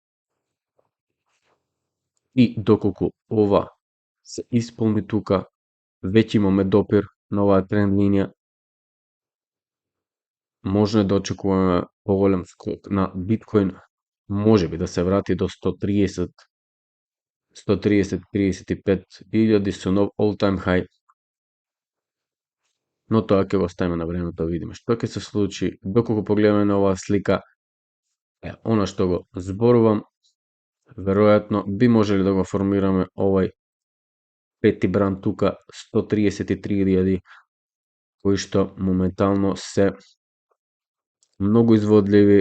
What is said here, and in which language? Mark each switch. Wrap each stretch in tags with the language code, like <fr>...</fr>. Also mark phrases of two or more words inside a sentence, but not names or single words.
<mk>И доколку ова се исполни тука, веќе имаме допир на оваа тренд линија, може да очекуваме поголем скок на биткоин, можеби да се врати до 130-35 илјади со нов</mk> <en>all-time high.</en> <mk>Но тоа ќе го оставиме на времето да видиме што ќе се случи. Доколку погледаме на оваа слика, она што го зборувам, веројатно би можеле да го формираме овај пети бран тука 133.000, кои што моментално се многу изводливи.</mk>